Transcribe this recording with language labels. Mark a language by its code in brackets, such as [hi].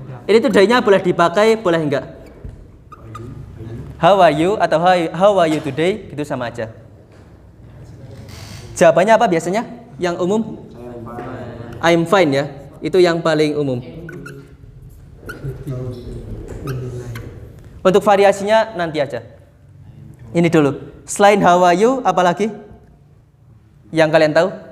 [id] Ini today-nya boleh dipakai, boleh enggak? [en] How are you [id] atau [en] how are you today? [id] Itu sama aja. Jawabannya apa biasanya? Yang umum? [en] I'm fine [id] ya. Itu yang paling umum. Untuk variasinya nanti aja. Ini dulu. Selain [en] how are you, [id] apa lagi? Yang kalian tahu?